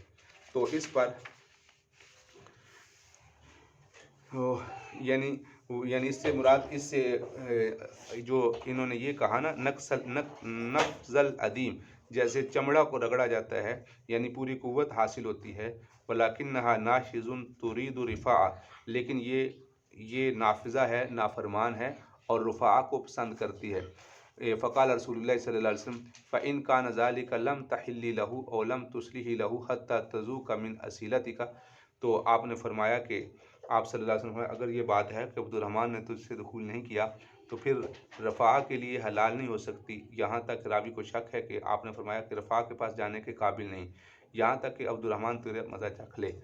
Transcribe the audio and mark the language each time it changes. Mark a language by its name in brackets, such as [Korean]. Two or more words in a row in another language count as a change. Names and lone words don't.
[Urdu] تو اس پر یعنی اس سے مراد اس سے جو انہوں نے یہ کہا نا [Arabic] نقض الأديم, [Urdu] جیسے چمڑا کو رگڑا جاتا ہے یعنی پوری قوت حاصل ہوتی ہے. [Arabic] ولكنها ناشز تريد رفاعة, [Urdu] لیکن یہ نافذہ ہے، نافرمان ہے اور رفاعہ کو پسند کرتی ہے. [Arabic] فقال رسول الله صلى الله عليه وسلم فإن كان ذلك لم تحلي له أو لم تصلحي له حتى تذوق من عسيلتك. [Urdu] تو آپ نے فرمایا کہ آپ [Arabic] صلى الله عليه وسلم, [Urdu] اگر یہ بات ہے کہ عبدالرحمن نے تجھ سے دخول نہیں کیا تو پھر رفاعہ کے لیے حلال نہیں ہو سکتی. یہاں تک راوی کو شک ہے کہ آپ نے فرمایا کہ رفاعہ کے پاس جانے کے قابل نہیں، یہاں تک کہ عبدالرحمن تیرا مزہ چکھ لے.